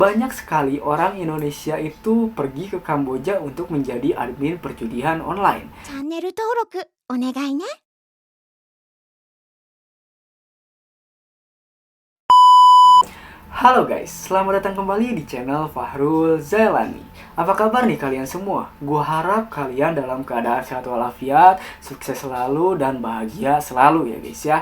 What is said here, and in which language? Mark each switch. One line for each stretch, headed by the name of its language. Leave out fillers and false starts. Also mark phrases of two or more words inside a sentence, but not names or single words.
Indonesian: Banyak sekali orang Indonesia itu pergi ke Kamboja untuk menjadi admin perjudian online.
Japanese: チャンネル登録お願いね。
Indonesian: Halo guys, selamat datang kembali di channel Fahrul Zailani. Apa kabar nih kalian semua? Gua harap kalian dalam keadaan sehat walafiat, sukses selalu dan bahagia selalu ya guys ya.